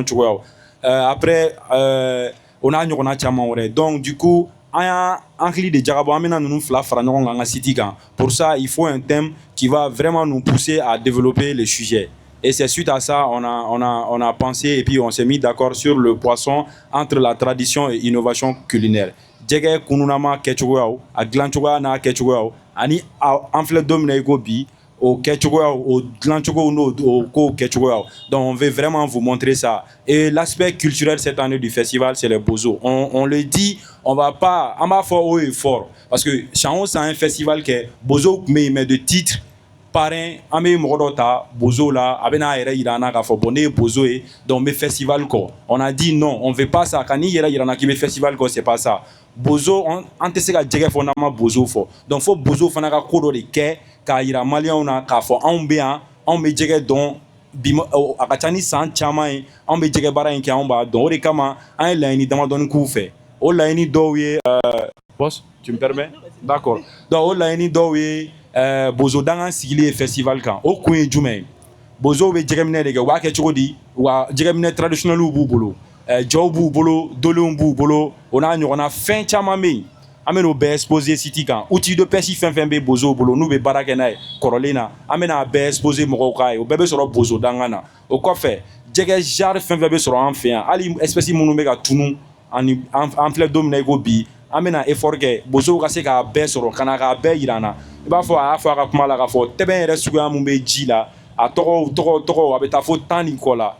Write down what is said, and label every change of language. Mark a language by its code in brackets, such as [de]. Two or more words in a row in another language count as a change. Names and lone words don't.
[fr] Après, on a une donc du coup, pour ça, il faut un thème qui va vraiment nous pousser à développer le sujet. Et c'est suite à ça on a pensé et puis on s'est mis d'accord sur le poisson entre la tradition et l'innovation culinaire. [bm] Jɛgɛ kununama kɛcogoyaw a dilancogoya n'a kɛcogoyaw ani an filɛ don min na i ko bi o kɛcogoyaw o dilancogow n'o kow kɛcogoyaw. [fr] Donc on veut vraiment vous montrer ça. Et l'aspect culturel cette année du festival c'est les bozos. On le dit, on va pas en [bm] b'a fɔ [fr] haut et fort parce que Chango c'est un festival qui est bozo mais de titres parrain [bm] an bɛ mɔgɔ dɔ ta bozo la a bɛ n'a yɛrɛ yira an na k'a fɔ bon ne ye bozo ye donc n bɛ festival kɔ. [fr] On a dit non, on veut pas ça. [bm] Ka n'i yɛrɛ yira an na k'i bɛ festival kɔ [fr] c'est pas ça. [bm] Bozo an tɛ se ka jɛgɛ fɔ n'an ma bozo fɔ. Donc fo bozo fana ka ko dɔ de kɛ k'a yira maliyɛnw na k'a fɔ anw bɛ yan anw bɛ jɛgɛ dɔn bi a ka ca ni san caman ye anw bɛ jɛgɛ baara in kɛ anw b'a dɔn. O de kama an ye laɲini damadɔni k'u fɛ. O laɲini dɔw ye [fr] boss tu me permets d'accord [bm] donc o laɲini dɔw ye bozo dangan sigili ye festival kan o kun ye jumɛn ye bozo bɛ jɛgɛminɛ de kɛ u b'a kɛ cogo di wa jɛgɛminɛ traditionnels b'u bolo jɔw b'u bolo dolenw b'u bolo o n'a ɲɔgɔnna fɛn caman bɛ yen an bɛ n'o bɛɛ exposer site kan [fr] outil de pêche [bm] fɛn fɛn bɛ bozow bolo n'u bɛ baara kɛ n'a ye kɔrɔlen na an bɛ n'a bɛɛ exposer mɔgɔw k'a ye o bɛɛ bɛ sɔrɔ bozo dangan na o kɔfɛ jɛgɛ genre fɛn fɛn bɛ sɔrɔ an fɛ yan hali espèce minnu bɛ ka tunu an filɛ don min na i ko bi an bɛ na effort kɛ bozow ka se k'a bɛɛ sɔrɔ ka na k'a bɛɛ yira an na i b'a fɔ a y'a fɔ a ka kuma la k'a fɔ tɛbɛn yɛrɛ suguya min bɛ ji la a tɔgɔ a bɛ taa fo 10 ni kɔ la.